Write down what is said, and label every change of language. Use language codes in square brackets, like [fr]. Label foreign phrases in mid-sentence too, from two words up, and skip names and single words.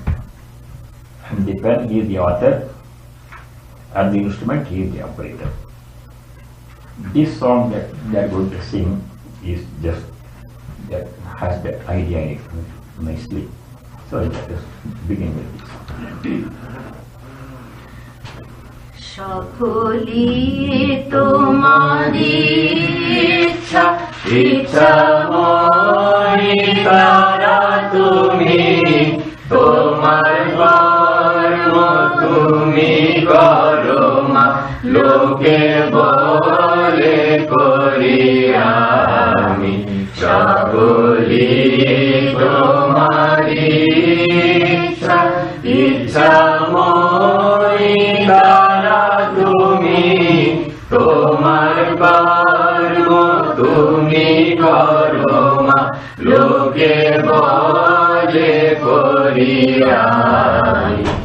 [en] And the pen, he is the author, and the instrument, he is the operator. This song that they are going to sing is just that has that idea in it nicely. So let us begin with this. [bn] সকলি তোমারি ইচ্ছা মরি কারা তুমি তোমার কর্ম তুমি করো মা লোকে বলে করি আমি. সকলি তোমারি ইচ্ছা মরি কারা তুমি তোমার কর্ম তুমি করো মা লোকে বলে করি আমি.